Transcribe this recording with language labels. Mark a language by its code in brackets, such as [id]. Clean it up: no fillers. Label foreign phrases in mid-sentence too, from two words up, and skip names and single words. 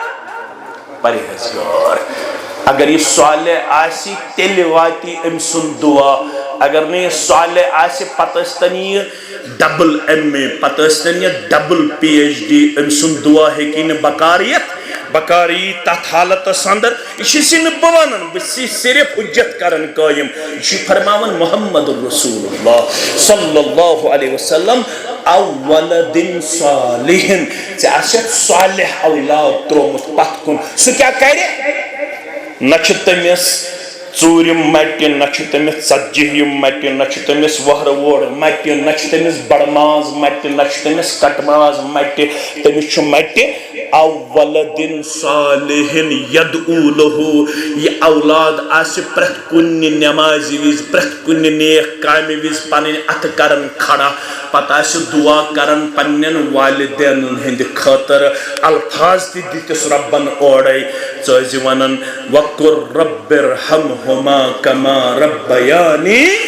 [ks] پرہیزگار اگر یہِ صالح آسہِ تیٚلہِ واتہِ أمۍ سُنٛد دعا اگر نہٕ یہِ صالح آسہِ پتہٕ ٲسۍتن یہِ [en] double MA [ks] پتہٕ ٲسۍتن یہِ [en] double PhD [ks] أمۍ سُنٛد دعا ہیٚکہِ نہٕ بکار یِتھ بکار یی تتھ حالتس اندر یہ چھُس نہٕ بہٕ ونان بہٕ چھُس صرف حجت کران قٲیِم یہ چھُ فرماوان [ar] محمد رسول اللہ صلی اللہ علیہ وسلم اولدٍ صالحٍ [ks] ژےٚ آسٮ۪تھ صالح اولاد تروومُت پتھ کُن سُہ کیٛاہ کرِ نہ چھُ تٔمِس ژوٗرِم مٹہِ نہ چھُ تٔمِس ژتجی مٹہِ نہ چھُ تٔمِس وۄہرٕ وور مٹہِ نہ چھُ تٔمِس بڑٕ ماز مٹہِ نہ چھُ تٔمِس کٹہٕ ماز مٹہِ تٔمِس چھُ مٹہِ [ar] اولدٍ صالحٍ یدعو لہو [ks] یہ اولاد آسہِ پرٛٮ۪تھ کُنہِ نٮ۪مازِ وِزِ پرٛٮ۪تھ کُنہِ نیک کامہِ وِزِ پنٕنۍ اَتھٕ کران کھڑا پتہٕ آسہِ دعا کران پننٮ۪ن والدینن ہٕنٛدِ خٲطرٕ الفاظ تہِ دِتِس رۄبن اورے ژٕ ٲسۍ ونان [ar] وقُر رب ارحمہما کما ربیانی